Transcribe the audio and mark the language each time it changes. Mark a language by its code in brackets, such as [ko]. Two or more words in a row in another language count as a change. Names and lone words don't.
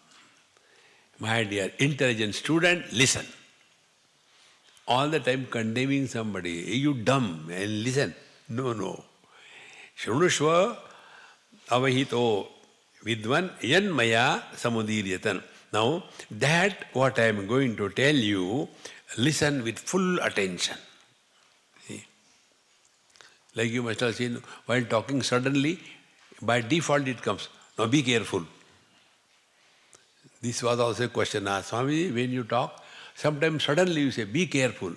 [en] My dear intelligent student, listen. All the time condemning somebody, "Hey, you dumb, and listen." No, no. [sa] Shrunushva avahito vidvan yanmaya samudiryatan. [en] Now, that what I am going to tell you, listen with full attention. See? Like you must have seen, while talking suddenly, by default it comes, "Now be careful." This was also a question asked. Swami, when you talk, sometimes suddenly you say, "Be careful."